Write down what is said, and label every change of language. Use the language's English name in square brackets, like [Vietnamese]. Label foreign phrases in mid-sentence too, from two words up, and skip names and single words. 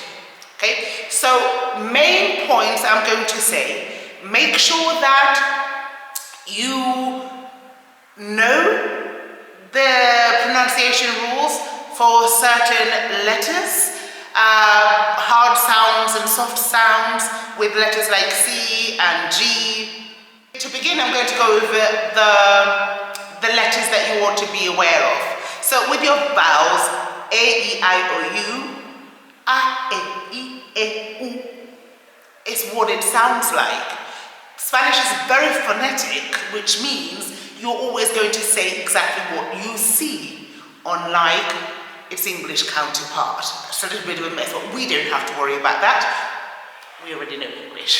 [English] Okay, so main points I'm going to say, make sure that you know the pronunciation rules for certain letters, hard sounds and soft sounds with letters like C and G. To begin, I'm going to go over the letters that you ought to be aware of. So with your vowels, A, E, I, O, U, A, E, I, E, U is what it sounds like. Spanish is very phonetic, which means you're always going to say exactly what you see, unlike its English counterpart. It's a little bit of a mess, but we don't have to worry about that. We already know English.